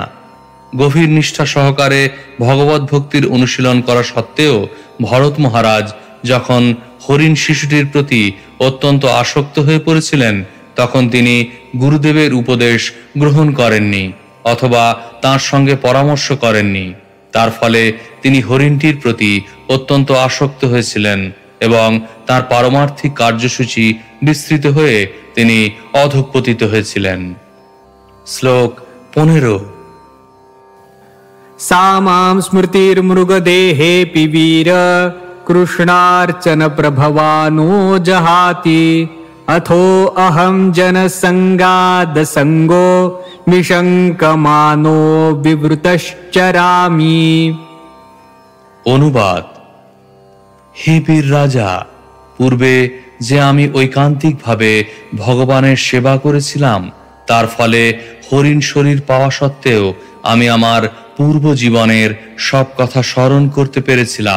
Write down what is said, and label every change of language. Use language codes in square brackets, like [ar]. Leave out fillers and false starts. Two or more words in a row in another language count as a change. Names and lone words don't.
[bn] গভীর নিষ্ঠা সহকারে ভগবত ভক্তির অনুশীলন করা সত্ত্বেও ভরত মহারাজ যখন হরিণ শিশুটির প্রতি অত্যন্ত আসক্ত হয়ে পড়েছিলেন তখন তিনি গুরুদেবের উপদেশ গ্রহণ করেননি অথবা তার সঙ্গে পরামর্শ করেননি। তার ফলে তিনি হরিণটির প্রতি অত্যন্ত আসক্ত হয়েছিলেন এবং তার পারমার্থিক কার্যসূচি বিস্তৃত হয়ে তিনি অধঃপতিত হয়েছিলেন। শ্লোক 15। [sa] सा मां स्मृतिर्मृगदेहेऽपि वीर कृष्णार्चन प्रभवानो जहाति अथो अहं जनसंगादसंगो विशङ्कमानो विवृतश्चरामि। [bn] অনুবাদ: হে বীর রাজা, পূর্বে যে আমি ঐকান্তিকভাবে ভগবানের সেবা করেছিলাম তার ফলে হরিণ শরীর পাওয়া সত্ত্বেও আমি আমার পূর্ব জীবনের সব কথা স্মরণ করতে পেরেছিলাম।